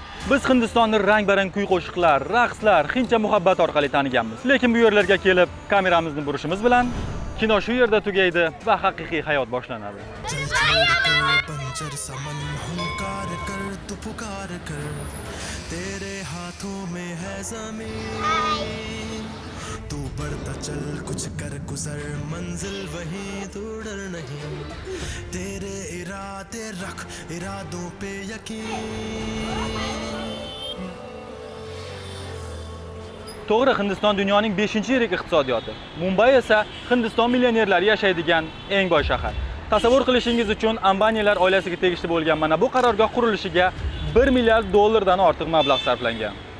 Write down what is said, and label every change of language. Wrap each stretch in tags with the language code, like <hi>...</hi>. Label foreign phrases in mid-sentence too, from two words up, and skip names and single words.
<uz>Biz Hindistonni rang-barang kuy-qo'shiqlar, raqslar, hindcha muhabbat orqali taniganmiz. Lekin bu yerlarga kelib, kameramizni burishimiz bilan kino shu yerda tugaydi va haqiqiy hayot boshlanadi.</uz> <hi>तू बढ़ता चल कुछ कर गुजर मंजिल वहीं तू डर नहीं तेरे इरादे रख इरादों पे यकीन</hi> <uz>To'g'ri, Hindiston dunyoning 5-yirik iqtisodiyoti. Mumbay esa Hindiston millionerlari yashaydigan eng boy shahar. Tasavvur qilishingiz uchun Ambanilar oilasiga tegishli bo'lgan mana bu qarorgoh qurilishiga $1 milliard dan ortiq mablag' sarflangan.</uz>